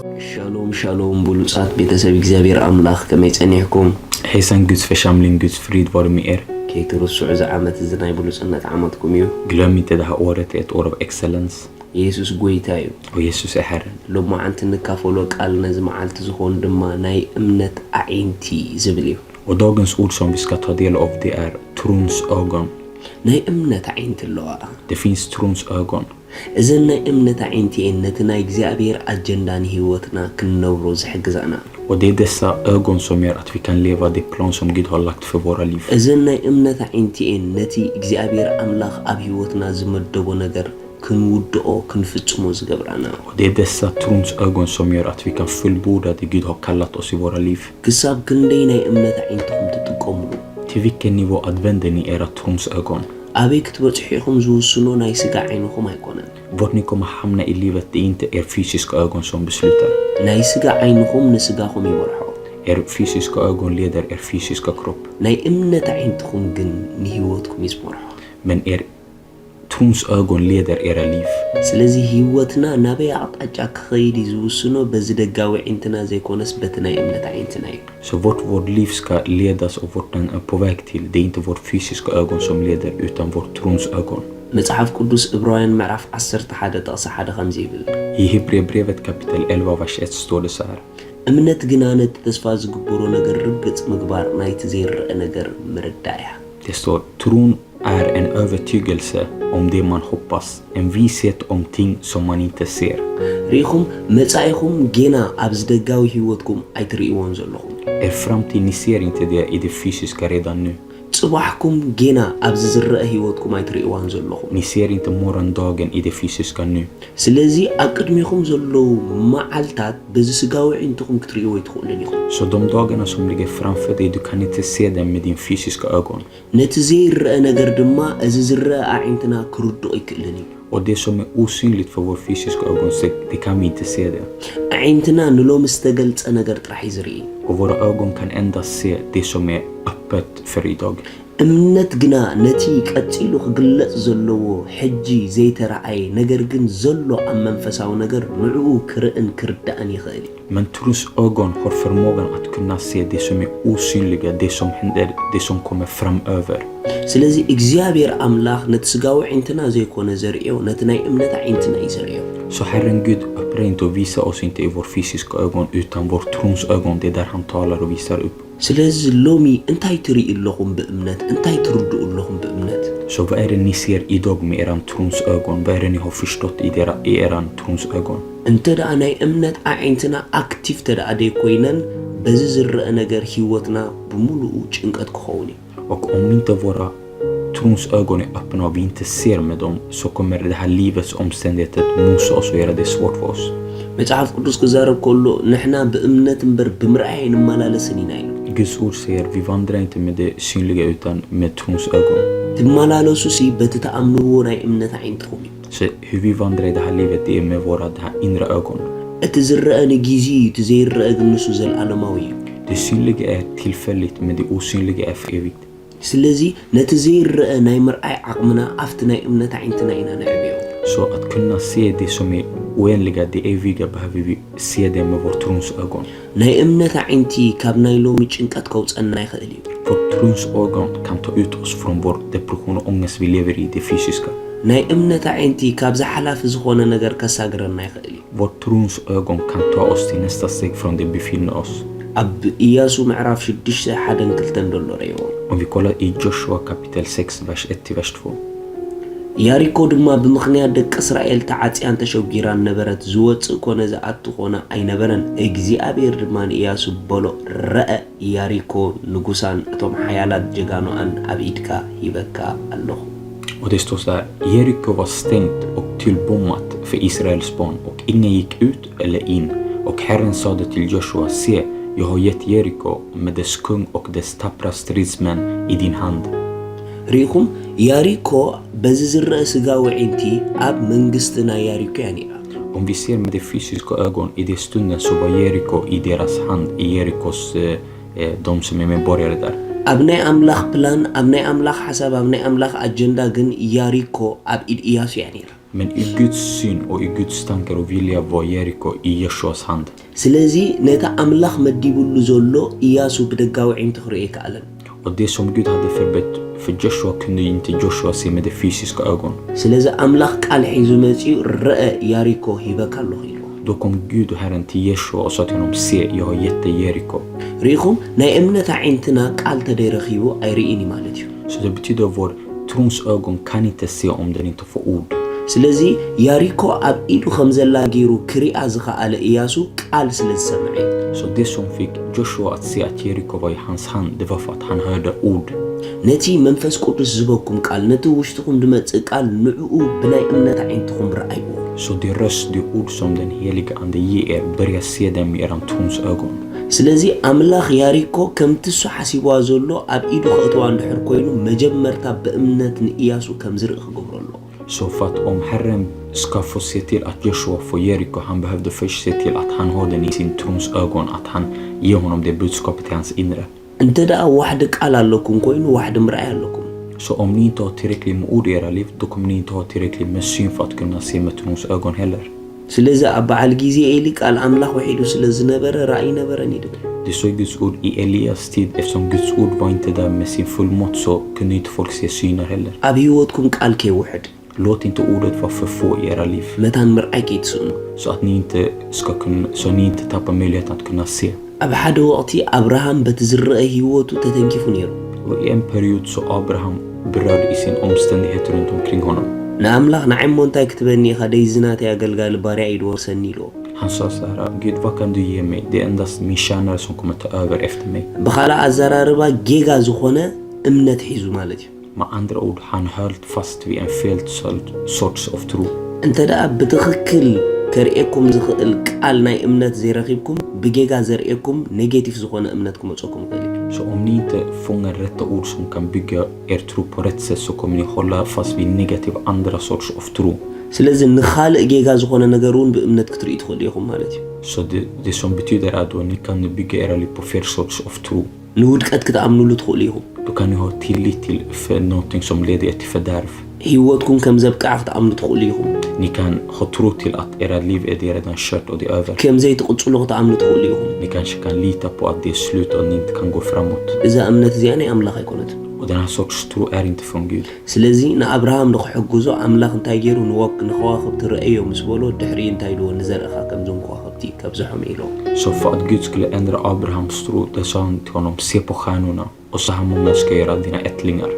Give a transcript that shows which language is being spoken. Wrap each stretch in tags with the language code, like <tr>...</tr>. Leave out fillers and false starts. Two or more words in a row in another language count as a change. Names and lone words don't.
<he>שלום שלום بلوسات بيتساب</he> <ti>እግዚአብሔር አምላክ ከመይጸኒሕኩም</ti> <sv>Hejsan Guds församling, Guds frid vare med er.</sv> <ti>ከይትርሱዕ ዘዓመት ዝናይ ብሉጽነት ዓመትኩም እዩ</ti> <sv>Glöm inte det här året är ett år av excellens.</sv> <ti>ኢየሱስ ጎይታ እዩ</ti> <sv>Och Jesus är Herren.</sv> <ti>ሎማዓንቲ ንካፈሎ ቃል ነዚ መዓልቲ ዝኾን ድማ ናይ እምነት ኣዒንቲ ዝብል እዩ</ti> <sv>Och dagens ord som vi ska ta del av det är trons ögon.</sv> <ti>ናይ እምነት ኣዒንቲ ኣለዋ</ti> <sv>Det finns trons ögon.</sv> <ti>እዘን ናይ እምነት ኣዒንቲ ነቲ ናይ እግዚአብሔር ኣጀንዳን ህይወትና ክንነብሮ ዝሕግዛና</ti> <sv>Och det är dessa ögon som gör att vi kan leva det plan som Gud har lagt för våra liv.</sv> <ti>እዘን ናይ እምነት ኣዒንቲ ነቲ እግዚአብሔር ኣምላኽ ኣብ ህይወትና ዝመደቦ ነገር ክንውድኦ ክንፍጽሞ ዝገብራና</ti> <sv>Och det är dessa trons ögon som gör att vi kan fullborda det Gud har kallat oss i våra liv.</sv> <ti>ክሳብ ክንደይ ናይ እምነት ኣዒንትኩም ትጥቀምሉ</ti> <sv>Till vilken nivå använder ni era trons ögon?</sv> <ti>ኣበይ ክትበጽሑ ኢኹም ዝውስኖ ናይ ስጋ ዓይንኹም ኣይኮነን</ti> <sv>Vart ni kommer hamna i livet, det är inte er fysiska ögon som beslutar.</sv> <ti>ናይ ስጋ ዓይንኹም ንስጋኹም ይበርሖ</ti> <sv>Er fysiska ögon leder er fysiska kropp.</sv> <ti>ናይ እምነት ዓይንትኹም ግን ንህይወትኩም ይስመርሖ</ti> <sv>Men er trons ögon leder era liv.</sv> <ti>ስለዚ ህይወትና ናበይ ኣቅጣጫ ክኸይድ ዝውስኖ በዚ ደጋዊ ዓይንትና ዘይኮነስ በቲ ናይ እምነት ዓይንትና እዩ</ti> <sv>Så vårt liv ska ledas och vart den är på väg till, det är inte vårt fysiska ögon som leder utan vårt trons ögon.</sv> <ti>መጽሐፍ ቅዱስ ዕብራውያን ምዕራፍ 11 ጥቕሲ 1 ከምዚ ይብል</ti> <sv>I Hebreerbrevet kapitel 11 vers 1 står det så här.</sv> <ti>እምነት ግና ነቲ ተስፋ ዝግበሮ ነገር ርግጽ ምግባር ናይቲ ዘይርአ ነገር ምርዳእ እያ</ti> <sv>Det står tron är en övertygelse om det man hoppas, en vishet om ting som man inte ser.</sv> <ti>ሪኹም መጻኢኹም ጌና ኣብ ዝደጋዊ ህይወትኩም ኣይትርእይዎን ዘለኹም</ti> <sv>Er framtid, ni ser inte det i det fysiska redan nu.</sv> <ti>ጽባሕኩም ጌና ኣብ ዝርአ ህይወትኩም ኣይትርእይዋን ዘለኹም</ti> <sv>Ni ser inte morgondagen i det fysiska nu.</sv> <ti>ስለዚ ኣብ ቅድሚኹም ዘለዉ መዓልታት በዚ ስጋዊ ዓይንትኹም ክትርእይዎ ይትኽእሉን ኢኹም</ti> <sv>Så de dagarna som ligger framför dig, du kan inte se dem med din fysiska ögon.</sv> <ti>ነቲ ዘይርአ ነገር ድማ እዚ ዝርአ ዓይንትና ክርድኦ ይክእልን እዩ</ti> <sv>Och det som är osynligt för vår fysiska ögon, det kan vi inte se det.</sv> <ti>ዓይንትና ንሎሚ ዝተገልጸ ነገር ጥራሕ እዩ ዝርኢ</ti> <sv>Och våra ögon kan endast se det som är öppet för idag.</sv> <ti>እምነት ግና ነቲ ቀፂሉ ክግለጽ ዘለዎ ሕጂ ዘይተረኣየ ነገር ግን ዘሎ ኣብ መንፈሳዊ ነገር ንዕኡ ክርእን ክርዳእን ይኽእል እዩ</ti> <sv>Men trons ögon har förmågan att kunna se det som är osynliga, det som händer, det som kommer framöver.</sv> <ti>ስለዚ እግዚአብሔር ኣምላኽ ነቲ ስጋዊ ዓይንትና ዘይኮነ ዘርእዮ ነቲ ናይ እምነት ዓይንትና እዩ ዘርእዮ</ti> <sv>Så Herren Gud öppnar inte och visar oss inte i vår fysiska ögon utan vår trons ögon, det är där han talar och visar upp.</sv> <ti>ስለዚ ሎሚ እንታይ ትርኢ ኣለኹም ብእምነት እንታይ ትርድኡ ኣለኹም ብእምነት</ti> <sv>Så vad är det ni ser idag med eran trons ögon? Vad är det ni har förstått i eran trons ögon?</sv> <ti>እንተ ደኣ ናይ እምነት ዓይንትና ኣክቲቭ ተደኣ ደይኮይነን በዚ ዝርአ ነገር ህይወትና ብምሉኡ ጭንቀት ክኸውን እዩ</ti> <sv>Och om inte våra trons ögon är öppna och vi inte ser med dem, så kommer det här livets omständigheter mosa oss och göra det svårt för oss.</sv> <ti>መጽሐፍ ቅዱስ ክዛረብ ከሎ ንሕና ብእምነት እምበር ብምርኣይ ንመላለስን ኢና ኢሉ</ti> <sv>Guds ord säger vi vandrar inte med det synliga utan med trons ögon.</sv> <ti>ትመላለሱ ሲ በቲ ተኣምንዎ ናይ እምነት ዓይንትኹም እዩ</ti> <sv>Så hur vi vandrar i det här livet, det är med våra det här inre ögon.</sv> <ti>እቲ ዝርአ ንጊዜ እቲ ዘይርአ ግን ንሱ ዘለኣለማዊ እዩ</ti> <sv>Det synliga är tillfälligt, men det osynliga är för evigt.</sv> <ti>ስለዚ ነቲ ዘይርአ ናይ ምርኣይ ዓቕምና ኣብቲ ናይ እምነት ዓይንትና ኢና ንዕብዮ</ti> <sv>Så att kunna se det som är oändliga, det eviga, behöver vi se det med vår trons ögon.</sv> <ti>ናይ እምነት ዓይንቲ ካብ ናይ ሎሚ ጭንቀት ከውፀና ይኽእል እዩ</ti> <sv>Vårt trons ögon kan ta ut oss från vår depression och ångest vi lever i, det fysiska.</sv> <ti>ናይ እምነት ዓይንቲ ካብ ዝሓላፊ ዝኾነ ነገር ከሳግረና ይኽእል እዩ</ti> <sv>Vårt trons ögon kan ta oss till nästa steg från det vi befinner oss.</sv> <ti>ኣብ ኢያሱ ምዕራፍ 6 1-2 ደሎ ረእይዎ</ti> <sv>Om vi kollar i Joshua kapitel 6, vers 1 till vers 2.</sv> <ti>ያሪኮ ድማ ብምኽንያት ደቂ እስራኤል ተዓጽያን ተሸጊራን ነበረት ዝወፅእ ኮነ ዝኣቱ ኮነ ኣይነበረን እግዚአብሔር ድማ ንኢያሱ በሎ ረአ ያሪኮ ንጉሳን እቶም ሓያላት ጀጋኖኣን ኣብ ኢድካ ሂበካ ኣለኹ</ti> <sv>Och det står så här: Jeriko var stängt och tillbommat för Israels barn och ingen gick ut eller in. Och Herren sade till Joshua: se, jag har gett Jeriko med dess kung och dess tappra stridsmän i din hand.</sv> <ti>ሪኹም ያሪኮ በዚ ዝርአ ስጋዊ ዓይንቲ ኣብ መንግስትና ያሪኮ እያ ነይራ</ti> <sv>Om vi ser med det fysiska ögon, i det stunden så var Jeriko i deras hand, i Jerikos, de som är medborgare där.</sv> <ti>ኣብ ናይ ኣምላኽ ፕላን ኣብ ናይ ኣምላኽ ሓሳብ ኣብ ናይ ኣምላኽ ኣጀንዳ ግን ያሪኮ ኣብ ኢድ ኢያሱ እያ ነይራ</ti> <sv>Men i Guds syn och i Guds tankar och vilja var Jeriko i Joshuas hand.</sv> <ti>ስለዚህ ነታ አምላኽ መዲቡሉ ዘሎ ኢያሱ በደጋው ዒን ትኽሪኤ ከኣለን</ti> <sv>Och det som Gud hade förbett för Joshua kunde inte Joshua se med de fysiska ögon.</sv> <ti>ስለዚህ አምላኽ ቃል ሒዙ መጺኡ ረአ ያሪኮ ሂበካሎ ኢሉ</ti> <sv>Då kom Gud och Herren till Joshua och sa till honom, se, jag har gett dig Jeriko.</sv> <ti>ሪኹም ናይ እምነት ዒንትና ቃል ተደረኺቡ ኣይርኢኒ ማለት እዩ</ti> <sv>Så det betyder att vår trons ögon kan inte se om den inte får ord.</sv> <ti>ስለዚ ያሪኮ ኣብ ኢዱ ከም ዘላ ገይሩ ክሪኣ ዝኸኣለ ኢያሱ ቃል ስለ ዝሰምዐ</ti> <sv>Så det som fick Joshua att se att Jeriko var i hans hand, det var för att han hörde ord.</sv> <ti>ነቲ መንፈስ ቅዱስ ዝበኩም ቃል ነቲ ውሽጥኩም ድመጽእ ቃል ንዕኡ ብናይ እምነት ዒንትኩም ረኣይዎ</ti> <sv>Så det röst, det ord som den heliga ande ger er, börja se dem med eran trons ögon.</sv> <ti>ስለዚ አምላኽ ያሪኮ ከምቲ እሱ ሓሲብዋ ዘሎ ኣብ ኢዱ ክእትዋ እንድሕር ኮይኑ መጀመርታ በእምነት ንኢያሱ ከም ዝርኢ ክገብረሎ</ti> <sv>Så för att om Herren ska få se till att Joshua får Jeriko, han behövde först se till att han har den i sin trons ögon, att han ger honom det budskapet till hans inre.</sv> <ti>እንተ ደኣ ዋሕዲ ቃል ኣለኩም ኮይኑ ዋሕዲ ምርኣይ ኣለኩም</ti> <sv>Så om ni inte har tillräckligt med ord i era liv, då kommer ni inte ha tillräckligt med syn för att kunna se med trons ögon heller.</sv> <ti>ስለዚ ኣብ በዓል ግዜ ኤሊ ቃል ኣምላኽ ወሒዱ ስለ ዝነበረ ራእይ ነበረን ይድብል</ti> <sv>Det såg Guds ord i Elias tid, eftersom Guds ord var inte där med sin fullmått så kunde inte folk se syner heller.</sv> <ti>ኣብ ህይወትኩም ቃል ከይውሕድ</ti> <sv>Låt inte ordet vara för få i era liv.</sv> <ti>መታን ምርኣይ ከይትስእኑ</ti> <sv>Så att ni inte ska kunna, så ni inte tappar möjligheten att kunna se.</sv> <ti>ኣብ ሓደ ወቕቲ ኣብርሃም በቲ ዝረአ ህይወቱ ተተንኪፉ ነይሩ</ti> <sv>Och i en period så Abraham berörde i sin omständighet runt omkring honom.</sv> <ti>ንኣምላኽ ንዓይሞ እንታይ ክትበኒ ኢኻ ደይዝናተይ ኣገልጋሊ ባርያ ይድወርሰኒ ኢልዎ</ti> <sv>Han sa så här, Gud, vad kan du ge mig? Det är endast min tjänare som kommer ta över efter mig.</sv> <ti>ብኻልእ ኣዘራርባ ጌጋ ዝኾነ እምነት ሒዙ ማለት እዩ</ti> <sv>Med andra ord, han höll fast vid en fel sorts av tro.</sv> <ti>እንተ ደኣ ብትኽክል ከርኤኩም ዝኽእል ቃል ናይ እምነት ዘይረኺብኩም ብጌጋ ዘርኤኩም ኔጌቲቭ ዝኾነ እምነት ክመፀኩም ይኽእል እዩ</ti> <sv>Så om ni inte fångar rätta ord som kan bygga er tro på rätt sätt så kommer ni hålla fast vid negativ andra sorts av tro.</sv> <ti>ስለዚ ንኻልእ ጌጋ ዝኾነ ነገር እውን ብእምነት ክትርእዩ ትኽእሉ ኢኹም ማለት እዩ</ti> <sv>Så det som betyder att då ni kan bygga era liv på fel sorts av tro.</sv> <ti>ንውድቀት ክትኣምኑሉ ትኽእሉ ኢኹም</ti> <sv>Då kan ni ha tillit till för någonting som leder er till fördärv.</sv> <ti>ህይወትኩም ከም ዘብቅዓ ክትኣምኑ ትኽእሉ ኢኹም</ti> <sv>Ni kan ha tro till att era liv är det redan kört och det är över.</sv> <ti>ከም ዘይትቕፅሉ ክትኣምኑ ትኽእሉ ኢኹም</ti> <sv>Ni kanske kan lita på att det är slut och ni inte kan gå framåt.</sv> <ti>እዛ እምነት እዚኣ ናይ ኣምላኽ ኣይኮነትን</ti> <sv>Och den här sorts tro är inte från Gud.</sv> <ti>ስለዚ ንኣብርሃም ንኽሕግዞ ኣምላኽ እንታይ ገይሩ ንከዋኽብቲ ርአዮ ምስ በሎ ድሕሪ እንታይ ድዎ ንዘርእኻ ከምዞም ከዋኽብቲ ከብዝሖም ኢሎ</ti> <sv>Så för att Gud skulle ändra Abrahams tro, det sa han till honom, se på stjärnorna och så här många ska göra dina ättlingar.</sv>